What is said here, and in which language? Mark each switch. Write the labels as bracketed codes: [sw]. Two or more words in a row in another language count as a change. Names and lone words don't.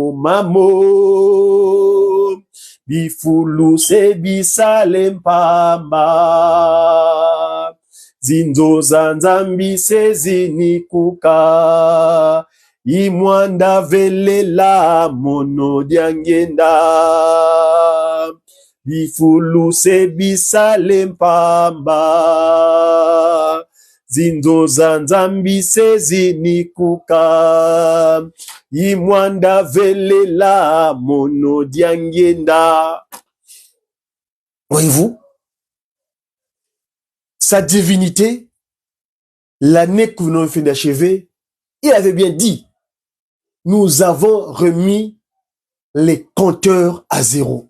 [lu] mumamo, bifulu se bisale mpamba, zinzo za nzambi se zinikuka, imwanda velela mono diangenda, bifulu se bisale mpamba, zinzo za nzambi se zinikuka, imwanda velela mono diangenda. [fr] Voyez-vous, sa divinité, l'année que nous avons fait d'achever, il avait bien dit, nous avons remis les compteurs à zéro.